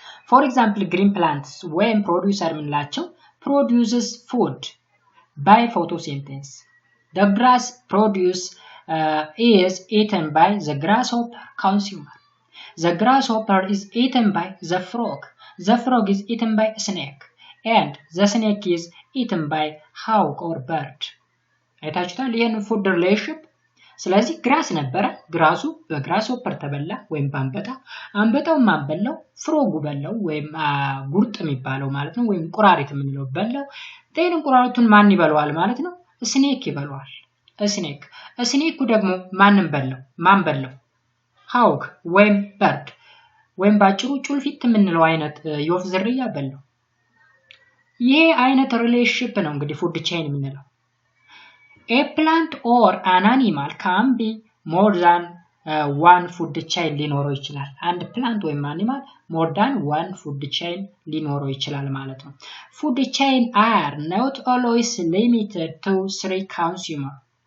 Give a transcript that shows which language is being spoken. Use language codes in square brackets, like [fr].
[en] For example green plants when producer [am] ምንላቸው [en] produces food by photosynthesis the grass produce is eaten by the grasshopper consumer The grasshopper is eaten by the frog. The frog is eaten by a snake. And the snake is eaten by hawk or bird. [am] አይታችሁታል ይሄን ፉድ ሪሌሽንሺፕ ስለዚህ ግራስ ነበረ ግራሱ በግራስሆፐር ተበላ ወይም ባንበጣ አንበጣው ማንበላው ፍሮጉ በላው ወይም ጉርጥ የሚባለው ማለት ነው ወይም ቁራሪት የምንለው በላው ጤን ቁራሪቱን ማን ይበላዋል ማለት ነው ስኔክ ይበላዋል ስኔኩ ደግሞ ማን በላው hawk ወይም bird ወይም ባጭሩ ጩልፊት የምንለው አይነት የወፍ ዝርያ በለው ይሄ አይነት ሪሌሽንሺፕ ነው እንግዲህ ፉድ ቼን የምንለው። [en] A plant or an animal can be more than one food chain [am] ሊኖረው ይችላል። አንድ ፕላንት ወይም አኒማል [en] more than one food chain [am] ሊኖረው ይችላል ማለት ነው። [en] Food chain are not always limited to 3 consumers.